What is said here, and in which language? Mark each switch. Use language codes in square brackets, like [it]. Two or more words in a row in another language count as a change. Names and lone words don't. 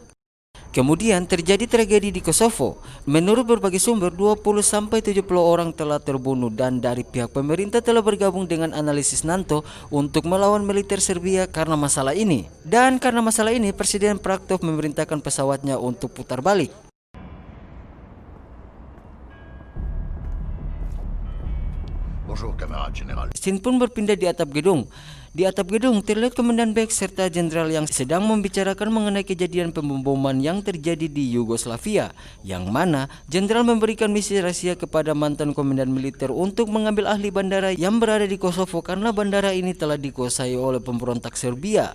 [id] Kemudian terjadi tragedi di Kosovo. Menurut berbagai sumber, 20-70 orang telah terbunuh dan dari pihak pemerintah telah bergabung dengan analisis NATO untuk melawan militer Serbia karena masalah ini. Dan karena masalah ini, Presiden Praktov memerintahkan pesawatnya untuk putar balik. [fr] Bonjour, camarade général. [id] Scene pun berpindah di atap gedung. Di atap gedung terlihat Komandan Beck serta jenderal yang sedang membicarakan mengenai kejadian pemboman yang terjadi di Yugoslavia, yang mana jenderal memberikan misi rahasia kepada mantan komandan militer untuk mengambil ahli bandara yang berada di Kosovo karena bandara ini telah dikuasai oleh pemberontak Serbia.